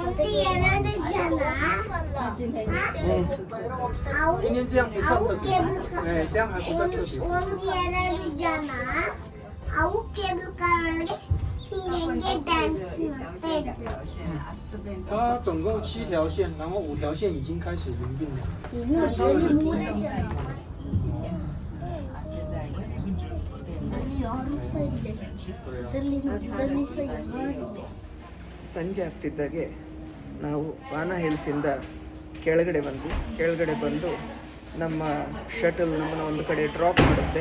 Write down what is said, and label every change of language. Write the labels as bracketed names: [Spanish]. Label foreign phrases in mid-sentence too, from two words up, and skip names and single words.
[Chinese] 今天这样不算特别，哎，这样还不算特别。它总共7条线，然后5条线已经开始营运了。 [Kannada] ಸಂಜೆ ಆಗ್ತಿದ್ದಾಗೆ ನಾವು ವಾನಾ ಹಿಲ್ಸಿಂದ ಕೆಳಗಡೆ ಬಂದು ನಮ್ಮ ಶಟಲ್ ನಮ್ಮನ್ನು ಒಂದು ಕಡೆ ಡ್ರಾಪ್ ಮಾಡುತ್ತೆ.